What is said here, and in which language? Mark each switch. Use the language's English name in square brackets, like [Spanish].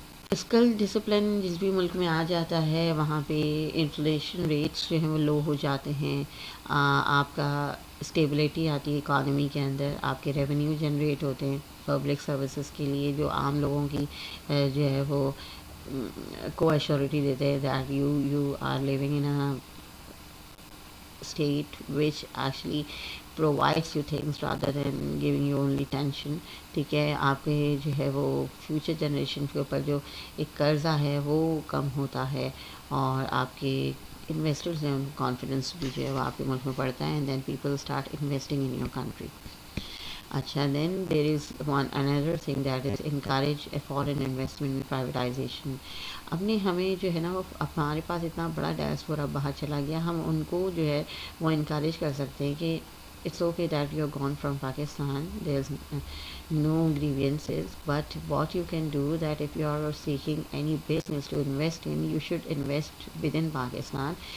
[Urdu] Fiscal discipline جس بھی ملک میں آ جاتا ہے وہاں پہ انفلیشن ریٹس جو ہیں وہ لو ہو جاتے ہیں، آپ کا اسٹیبلٹی آتی ہے اکانومی کے اندر، آپ کے ریونیو جنریٹ ہوتے ہیں پبلک سروسز کے لیے جو عام لوگوں کی جو ہے وہ کو ایشورٹی دیتے ہیں [English] That you are living in a state which actually provides you things rather than giving you only tension. [Urdu] ٹھیک ہے، آپ کے جو ہے وہ فیوچر جنریشن کے اوپر جو ایک قرضہ ہے وہ کم ہوتا ہے، اور آپ کے انویسٹرز ہیں ان کو کانفیڈنس بھی جو ہے وہ آپ کے ملک میں پڑتا ہے، [English] And then people start investing in your country. اچھا، then there is one another thing that is encourage a foreign investment and privatization. [Urdu] ہمیں جو ہے نا وہ ہمارے پاس اتنا بڑا ڈائسپورا باہر چلا گیا، ہم ان کو جو ہے وہ انکریج کر سکتے ہیں کہ [English] It's okay that you are gone from Pakistan, there is no grievances, but what you can do that if you are seeking any business to invest in, you should invest with in Pakistan.